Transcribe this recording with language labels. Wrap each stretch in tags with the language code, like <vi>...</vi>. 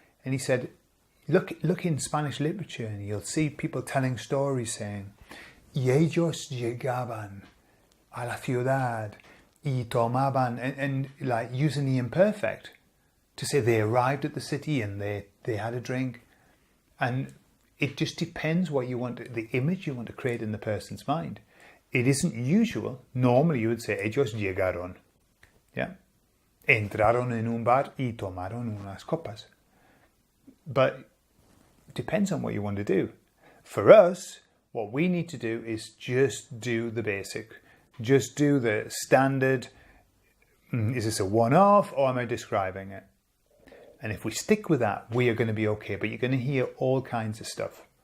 <en>And he said, look in Spanish literature and you'll see people telling stories saying,</en> <es>y ellos llegaban a la ciudad y tomaban,</es> <en>and like using the imperfect to say they arrived at the city and they had a drink. And it just depends what you want, the image you want to create in the person's mind. It isn't usual. Normally you would say,</en> <es>ellos llegaron.</es> <en>Yeah?</en> <es>Entraron en un bar y tomaron unas copas.</es> <en>But it depends on what you want to do. For us, what we need to do is just do the basic. Just do the standard, is this a one-off or am I describing it? And if we stick with that, we are going to be okay. But you're going to hear all kinds of stuff.</en>